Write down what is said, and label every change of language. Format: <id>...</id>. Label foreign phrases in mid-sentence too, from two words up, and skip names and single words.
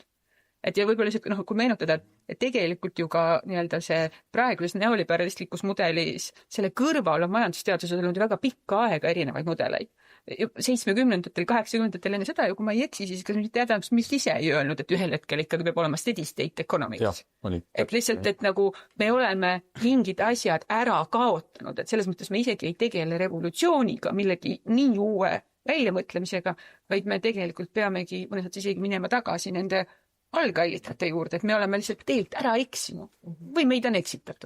<et>Et ja võib-olla kui meenutada, et tegelikult ju ka see praeguses neoliberalistlikus mudelis selle kõrval on majandusteaduses olnud väga pikka aega erinevaid mudeleid. 70-ndatel, 80-ndatel enne seda ja kui ma ei eksi, siis kas mitte Adams Smith ise ei öelnud, et ühel hetkel ikkagi peab olema</et> <en>steady state economics.</en> <et>Et lihtsalt, et nagu me oleme mingid asjad ära kaotanud, et selles mõttes me isegi ei tegele revolutsiooniga, millegi nii uue väljamõtlemisega, vaid me tegelikult peamegi mõnes mõttes isegi minema tagasi nende algallikate juurde, et me oleme lihtsalt teelt ära eksinud või meid on eksitatud.</et>